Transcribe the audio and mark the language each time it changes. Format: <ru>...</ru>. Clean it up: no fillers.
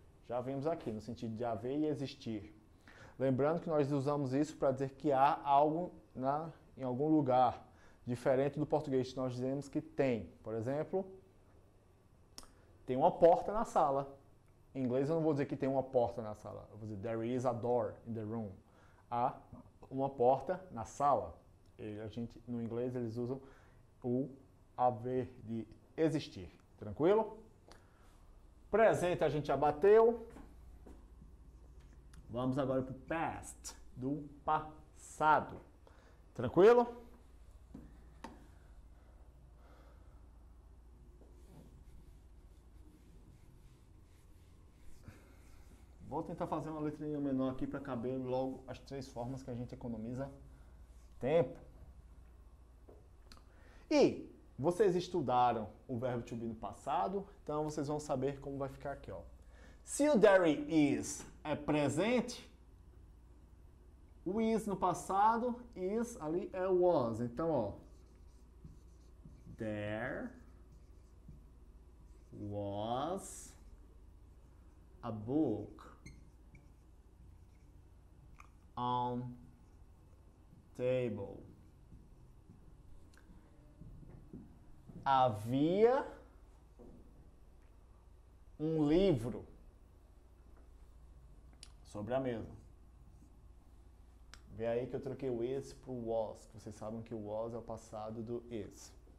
<pt>Já vimos aqui, no sentido de haver e existir. Lembrando que nós usamos isso para dizer que há algo em algum lugar, diferente do português, que nós dizemos que tem. Por exemplo, tem uma porta na sala. Em inglês eu não vou dizer que tem uma porta na sala. Eu vou dizer,</pt> <en>there is a door in the room.</en> <pt>Há uma porta na sala. No inglês eles usam o haver, de existir. Tranquilo? Presente a gente já bateu. Vamos agora para o past, do passado. Tranquilo? Vou tentar fazer uma letrinha menor aqui para caber logo as 3 formas que a gente economiza tempo. E vocês estudaram o verbo to be no passado, então vocês vão saber como vai ficar aqui, ó. Se o there is é presente, o is no passado, is ali é was. Então, ó,</pt> <en>there was a book on table.</en> <pt>Havia um livro sobre a mesa. Vê aí que eu troquei o is para o was. Vocês sabem que o was é o passado do is.</pt>